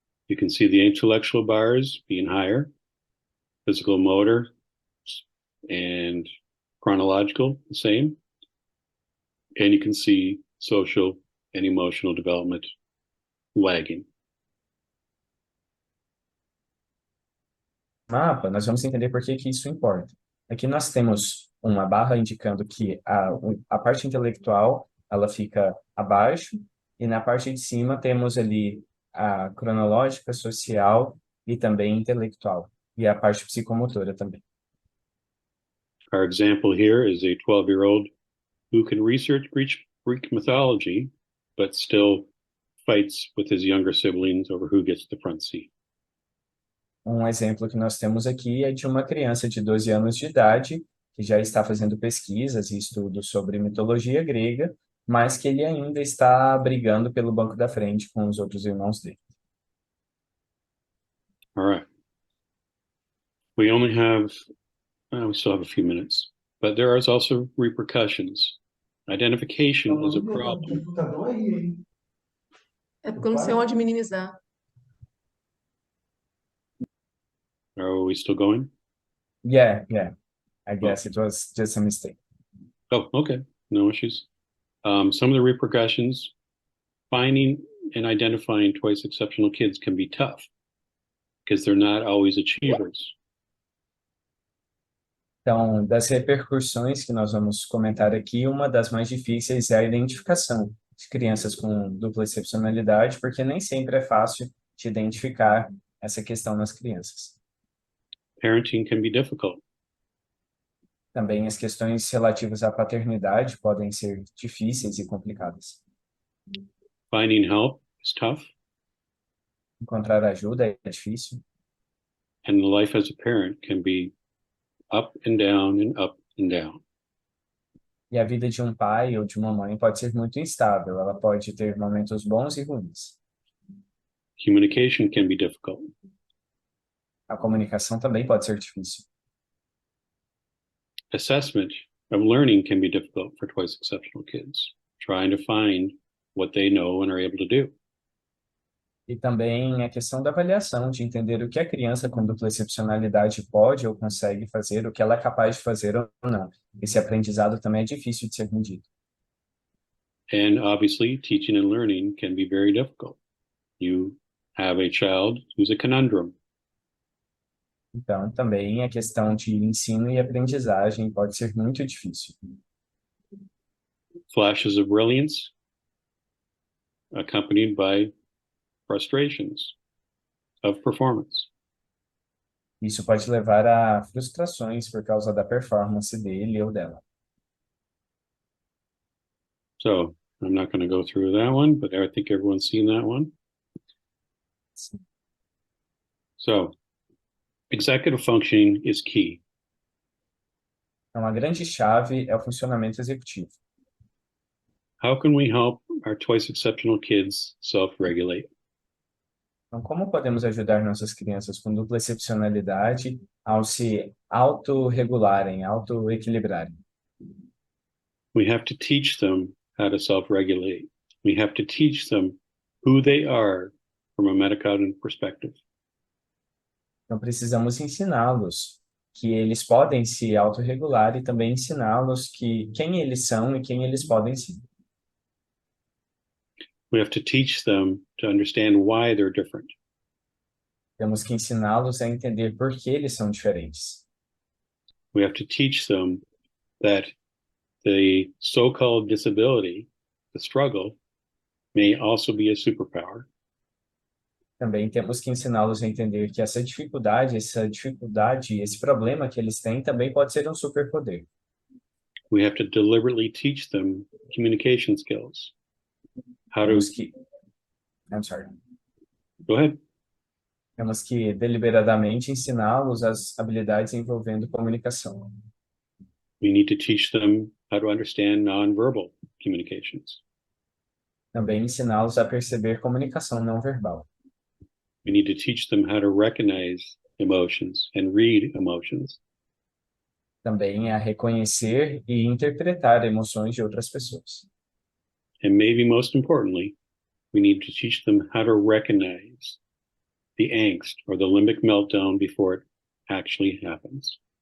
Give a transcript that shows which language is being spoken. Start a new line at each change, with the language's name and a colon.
English: You can see the intellectual bars being higher, physical motor and chronological the same. And you can see social and emotional development wagging.
Portuguese: Mapa, nós vamos entender por que que isso importa. Aqui nós temos uma barra indicando que a parte intelectual ela fica abaixo e na parte de cima temos ali a cronológica, social e também intelectual e a parte psicomotora também.
English: Our example here is a 12-year-old who can research Greek mythology, but still fights with his younger siblings over who gets the front seat.
Portuguese: Um exemplo que nós temos aqui é de uma criança de 12 anos de idade que já está fazendo pesquisas e estudos sobre mitologia grega, mas que ele ainda está brigando pelo banco da frente com os outros irmãos dele.
English: All right. We still have a few minutes, but there is also repercussions. Identification is a problem.
Portuguese: É porque eu não sei onde minimizar.
English: Are we still going? Yeah. I guess it was just a mistake. Oh, okay. No issues. Some of the repercussions, finding and identifying twice exceptional kids can be tough because they're not always achievers.
Portuguese: Então, das repercussões que nós vamos comentar aqui, uma das mais difíceis é a identificação de crianças com dupla excepcionalidade, porque nem sempre é fácil de identificar essa questão nas crianças.
English: Parenting can be difficult.
Portuguese: Também as questões relativas à paternidade podem ser difíceis e complicadas.
English: Finding help is tough,
Portuguese: Encontrar ajuda é difícil,
English: and life as a parent can be up and down and up and down.
Portuguese: e a vida de um pai ou de uma mãe pode ser muito instável, ela pode ter momentos bons e ruins.
English: Communication can be difficult.
Portuguese: A comunicação também pode ser difícil.
English: Assessment of learning can be difficult for twice exceptional kids, trying to find what they know and are able to do.
Portuguese: E também a questão da avaliação, de entender o que a criança com dupla excepcionalidade pode ou consegue fazer, o que ela é capaz de fazer ou não. Esse aprendizado também é difícil de ser medido.
English: And obviously, teaching and learning can be very difficult. You have a child who's a conundrum.
Portuguese: Então, também a questão de ensino e aprendizagem pode ser muito difícil.
English: Flashes of brilliance accompanied by frustrations of performance.
Portuguese: Isso pode levar a frustrações por causa da performance dele ou dela.
English: So I'm not going to go through that one, but I think everyone's seen that one. So executive functioning is key.
Portuguese: Então, a grande chave é o funcionamento executivo.
English: How can we help our twice exceptional kids self-regulate?
Portuguese: Então, como podemos ajudar nossas crianças com dupla excepcionalidade ao se autorregularem, autoequilibrarem?
English: We have to teach them how to self-regulate. We have to teach them who they are from a metacognitive perspective.
Portuguese: Então, precisamos ensiná-los que eles podem se autorregular e também ensiná-los que quem eles são e quem eles podem ser.
English: We have to teach them to understand why they're different.
Portuguese: Temos que ensiná-los a entender por que eles são diferentes.
English: We have to teach them that the so-called disability, the struggle, may also be a superpower.
Portuguese: Também temos que ensiná-los a entender que essa dificuldade, esse problema que eles têm também pode ser um superpoder.
English: We have to deliberately teach them communication skills. I'm sorry. Go ahead.
Portuguese: Temos que deliberadamente ensiná-los as habilidades envolvendo comunicação.
English: We need to teach them how to understand nonverbal communications.
Portuguese: Também ensiná-los a perceber comunicação não verbal.
English: We need to teach them how to recognize emotions and read emotions.
Portuguese: Também a reconhecer e interpretar emoções de outras pessoas.
English: And maybe most importantly, we need to teach them how to recognize the angst or the limbic meltdown before it actually happens.